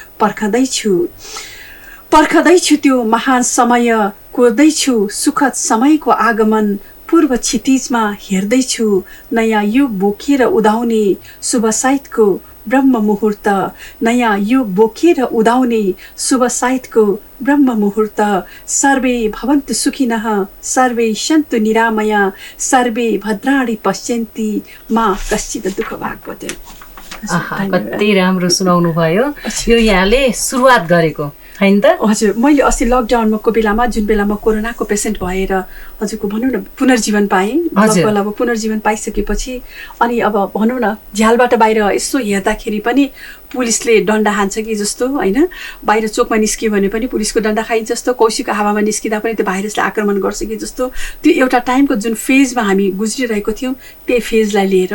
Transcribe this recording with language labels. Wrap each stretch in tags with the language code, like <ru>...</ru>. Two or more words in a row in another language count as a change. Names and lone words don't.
<ne>पर्खदैछु त्यो महान समय, कोर्दैछु सुखद समयको आगमन, पूर्व क्षितिजमा हेर्दैछु नयाँ युग बोकेर उदाउने शुभ साइतको ब्रह्म मुहूर्त, नयाँ युग बोकेर उदाउने शुभ साइतको ब्रह्म मुहूर्त।</ne> <sa>सर्वे भवन्तु सुखिनः, सर्वे सन्तु निरामया, सर्वे भद्राणि पश्यन्ति, मा कश्चित् दुःख भाग परेत्।</sa> <ne>कति राम्रो सुनाउनु भयो। यो यहाँले सुरुवात गरेको हैन त? हजुर। मैले अस्ति लकडाउनको बेलामा जुन बेला म कोरोनाको पेसेन्ट भएर हजुरको भनौँ न पुनर्जीवन पाएँ, अब पुनर्जीवन पाइसकेपछि अनि अब भनौँ न झ्यालबाट बाहिर यसो हेर्दाखेरि पनि पुलिसले डन्डा हान्छ कि जस्तो हैन, बाहिर चोकमा निस्कियो भने पनि पुलिसको डन्डा खाइन्छ जस्तो, कौशीको हावामा निस्किँदा पनि त्यो भाइरसले आक्रमण गर्छ कि जस्तो, त्यो एउटा टाइमको जुन फेजमा हामी गुज्रिरहेको थियौँ त्यही फेजलाई लिएर</ne>